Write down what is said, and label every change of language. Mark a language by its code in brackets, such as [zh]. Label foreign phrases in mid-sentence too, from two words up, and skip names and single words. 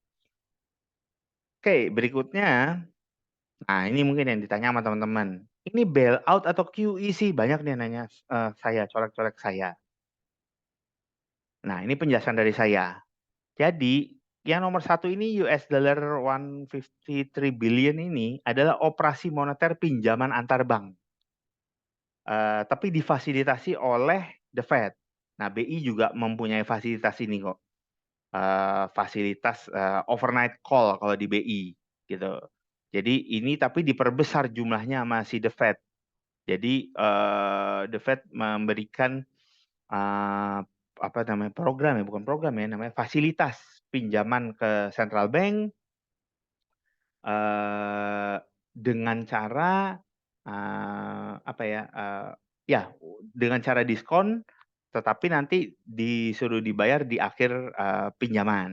[id] Oke, berikutnya. Nah, ini mungkin yang ditanya sama teman-teman. Ini bailout atau QE sih? Banyak nih nanya saya, corak-corak saya. Nah, ini penjelasan dari saya. Jadi, yang nomor satu ini [en] US dollar 153 billion [id] ini adalah operasi moneter pinjaman antar bank. Tapi difasilitasi oleh The Fed. Nah, BI juga mempunyai fasilitas ini kok. Fasilitas [en] overnight call [id] kalau di BI gitu. Jadi ini tapi diperbesar jumlahnya sama si The Fed. Jadi The Fed memberikan program ya, bukan program ya, namanya fasilitas pinjaman ke [en] central bank [id] dengan cara dengan cara diskon, tetapi nanti disuruh dibayar di akhir pinjaman.